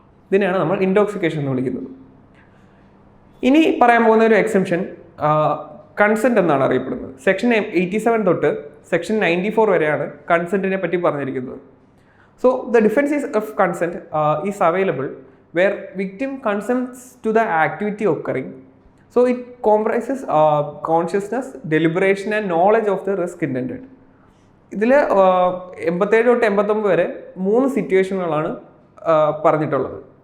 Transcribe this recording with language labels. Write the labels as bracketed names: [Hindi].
[Malayalam] ഇതിനെയാണ് നമ്മൾ ഇൻടോക്സിക്കേഷൻ എന്ന് വിളിക്കുന്നത്. ഇനി പറയാൻ പോകുന്ന ഒരു എക്സെപ്ഷൻ കൺസെൻറ്റ് എന്നാണ് അറിയപ്പെടുന്നത്. സെക്ഷൻ 87 തൊട്ട് സെക്ഷൻ 94 വരെയാണ് കൺസെൻറ്റിനെ പറ്റി പറഞ്ഞിരിക്കുന്നത്. [English] So the defence of consent is available where victim consents to the activity occurring. So it comprises consciousness, deliberation and knowledge of the risk intended. [Malayalam] ഇതിൽ 87 തൊട്ട് 89 വരെ 3 സിറ്റുവേഷനുകളാണ് പറഞ്ഞിട്ടുള്ളത്.